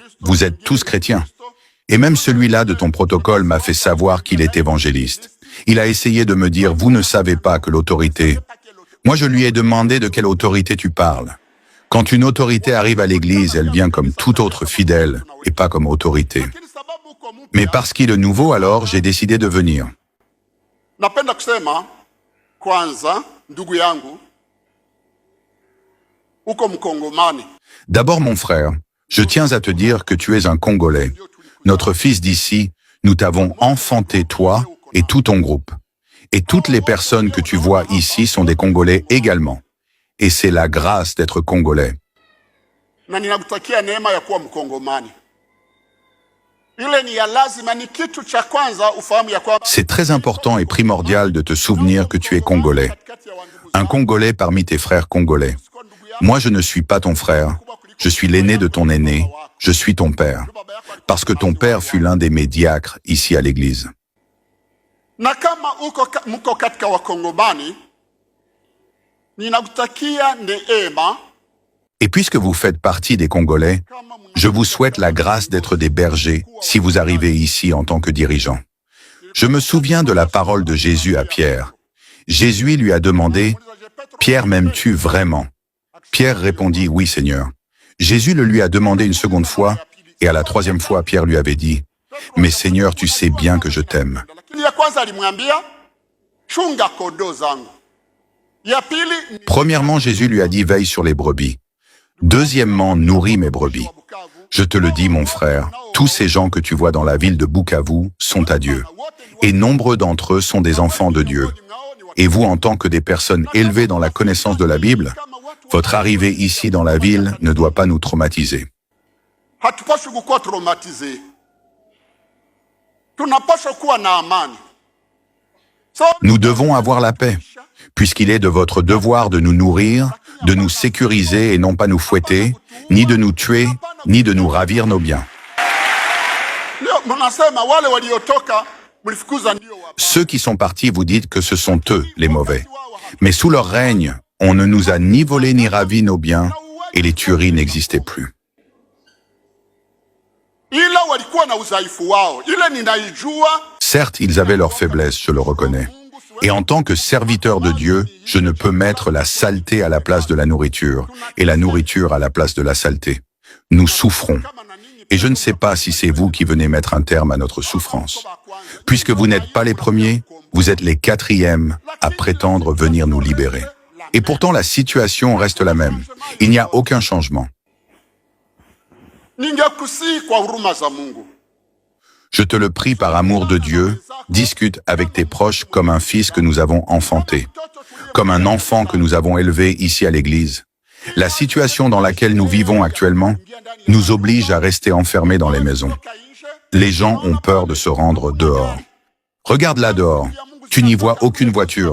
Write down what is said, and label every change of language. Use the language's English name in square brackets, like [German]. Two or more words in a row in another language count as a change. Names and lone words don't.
[French] Vous êtes tous chrétiens. Et même celui-là de ton protocole m'a fait savoir qu'il est évangéliste. Il a essayé de me dire, vous ne savez pas que l'autorité... Moi, je lui ai demandé de quelle autorité tu parles. Quand une autorité arrive à l'église, elle vient comme tout autre fidèle et pas comme autorité. Mais parce qu'il est nouveau, alors, j'ai décidé de venir. [Swahili] Napenda kusema kwanza ndugu yangu uko mkongomani. [French] D'abord mon frère, je tiens à te dire que tu es un Congolais. Notre fils d'ici, nous t'avons enfanté toi et tout ton groupe. Et toutes les personnes que tu vois ici sont des Congolais également. Et c'est la grâce d'être Congolais. [Swahili] Na ninakutakia neema ya kuwa mkongomani. [French] C'est très important et primordial de te souvenir que tu es Congolais. Un Congolais parmi tes frères congolais. Moi, je ne suis pas ton frère. Je suis l'aîné de ton aîné. Je suis ton père. Parce que ton père fut l'un des mes diacres ici à l'église. [Swahili] Na kama mko katika wakongomani, ninakutakia neema. [French] Et puisque vous faites partie des Congolais, je vous souhaite la grâce d'être des bergers si vous arrivez ici en tant que dirigeant. Je me souviens de la parole de Jésus à Pierre. Jésus lui a demandé, « Pierre, m'aimes-tu vraiment ?» Pierre répondit, « Oui, Seigneur. » Jésus le lui a demandé une seconde fois, Et à la troisième fois, Pierre lui avait dit, « Mais Seigneur, tu sais bien que je t'aime. » [Swahili] Lakini ya kwanza alimwambia chunga kondoo zangu. Ya pili, [French] Premièrement, Jésus lui a dit, « Veille sur les brebis. » Deuxièmement, « Nourris mes brebis. » Je te le dis, mon frère, tous ces gens que tu vois dans la ville de Bukavu sont à Dieu. Et nombreux d'entre eux sont des enfants de Dieu. Et vous, en tant que des personnes élevées dans la connaissance de la Bible, votre arrivée ici dans la ville ne doit pas nous traumatiser. [Swahili] hatupaswi kukuwa traumatize. Tunapaswa kuwa na amani. So, [French] Nous devons avoir la paix, puisqu'il est de votre devoir de nous nourrir, de nous sécuriser et non pas nous fouetter, ni de nous tuer, ni de nous ravir nos biens. [Swahili] leo mnasema wale waliotoka mlifukuza ndio wa. [French] Ceux qui sont partis, vous dites que ce sont eux les mauvais. Mais sous leur règne, on ne nous a ni volé ni ravi nos biens, et les tueries n'existaient plus. [Swahili] Ila walikuwa na udhaifu wao. Ile ninaijua. [French] Certes, ils avaient leurs faiblesses, je le reconnais. Et en tant que serviteur de Dieu, je ne peux mettre la saleté à la place de la nourriture, et la nourriture à la place de la saleté. Nous souffrons. Et je ne sais pas si c'est vous qui venez mettre un terme à notre souffrance. Puisque vous n'êtes pas les premiers, vous êtes les quatrièmes à prétendre venir nous libérer. Et pourtant, la situation reste la même. Il n'y a aucun changement. [Swahili] Ningekusihi kwa huruma za Mungu. [French] Je te le prie par amour de Dieu, discute avec tes proches comme un fils que nous avons enfanté, comme un enfant que nous avons élevé ici à l'église. La situation dans laquelle nous vivons actuellement nous oblige à rester enfermés dans les maisons. Les gens ont peur de se rendre dehors. Regarde là dehors, tu n'y vois aucune voiture.